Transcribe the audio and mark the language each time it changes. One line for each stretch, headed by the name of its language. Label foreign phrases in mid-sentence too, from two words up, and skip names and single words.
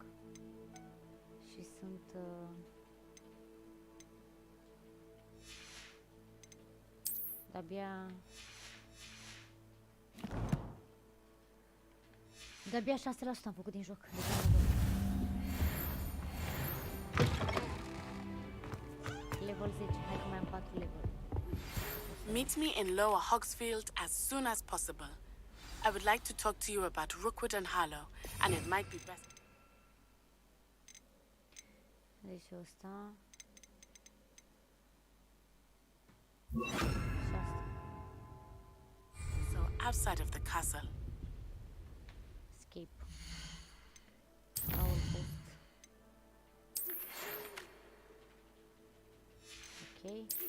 Romanian: Și sunt... De-abia 6% am făcut din joc. Level 10, hai că mai am 4 level.
English: Meet me in Lower Hogsfield as soon as possible. I would like to talk to you about Rookwood and Harlow, and it might be best.
Romanian: Deci ăsta...
English: So, outside of the castle. Escape. Our post. Okay.